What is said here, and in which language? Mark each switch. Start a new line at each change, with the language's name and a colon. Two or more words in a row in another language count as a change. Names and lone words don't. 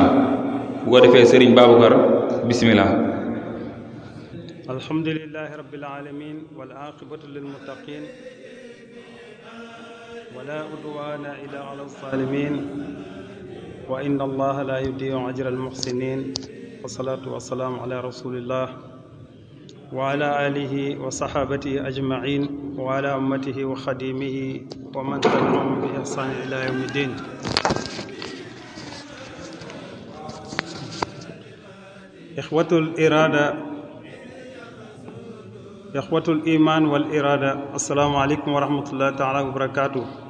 Wolof: bu ko defee Sëriñ Babacar, bismillah.
Arabic: الحمد لله رب العالمين والعاقبة للمتقين ولا عدوان إلا على الظالمين وإن الله لا يضيع أجر المحسنين. والصلاة والسلام على رسول الله وعلى آله وصحابته أجمعين وعلى أمته وخادمه ومن تبعهم بإحسان إلى يوم الدين. إخوة الإيمان والإرادة، السلام عليكم ورحمة الله تعالى وبركاته.